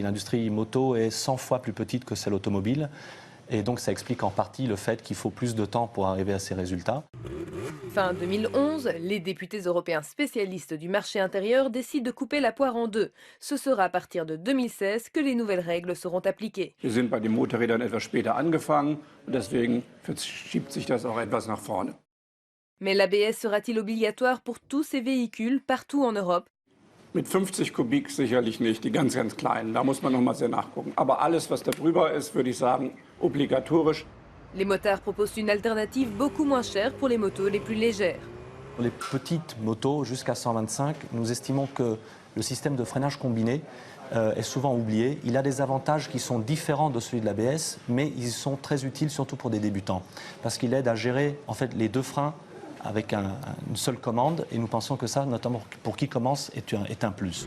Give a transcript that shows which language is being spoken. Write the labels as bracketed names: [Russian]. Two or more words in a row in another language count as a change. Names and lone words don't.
[French] L'industrie moto est 100 fois plus petite que celle automobile. Et donc ça explique en partie le fait qu'il faut plus de temps pour arriver à ces résultats. Fin 2011, les députés européens spécialistes du marché intérieur décident de couper la poire en 2. Ce sera à partir de 2016 que les nouvelles règles seront appliquées. [German] Wir sind bei den Motorrädern etwas später angefangen und deswegen verschiebt sich das auch etwas nach vorne. [French] Mais l'ABS sera-t-il obligatoire pour tous ces véhicules partout en Europe? [German] Mit 50 Kubik sicherlich nicht, die ganz kleinen. Da muss man noch mal sehr nachgucken. Aber alles, was da drüber ist, würde ich sagen, obligatorisch. [French] Les motards proposent une alternative beaucoup moins chère pour les motos les plus légères. Pour les petites motos jusqu'à 125, nous estimons que le système de freinage combiné est souvent oublié. Il a des avantages qui sont différents de celui de l'ABS, mais ils sont très utiles surtout pour des débutants, parce qu'il aide à gérer en fait les deux freins avec une seule commande, et nous pensons que ça, notamment pour qui commence, est un plus.